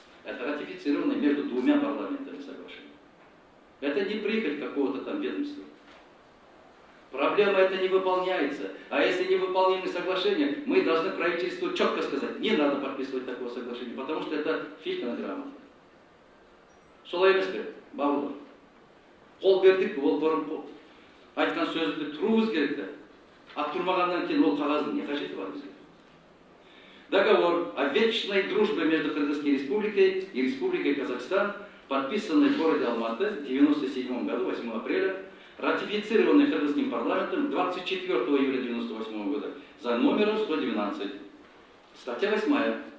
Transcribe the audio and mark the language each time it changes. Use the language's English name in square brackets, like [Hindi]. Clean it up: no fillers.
[Russian] Это ратифицированное между двумя парламентами соглашение. Это не прихоть какого-то там ведомства. Проблема это не выполняется. А если не выполнимы соглашения, мы должны правительству четко сказать, не надо подписывать такого соглашения, потому что это фильтр грамота. [Kazakh] Солай емес пе, бауырлар. Қол бердік, ол бұрын айтқан сөзді тұруымыз керек те. А тұрмағаннан кейін ол қағаздың не қажеті бар бізге? [Russian] Договор о вечной дружбе между Кыргызской Республикой и Республикой Казахстан, подписанный в городе Алматы в 1997 году, 8 апреля, ратифицированный Кыргызским парламентом 24 июля 1998 года за номером 112. Статья 8.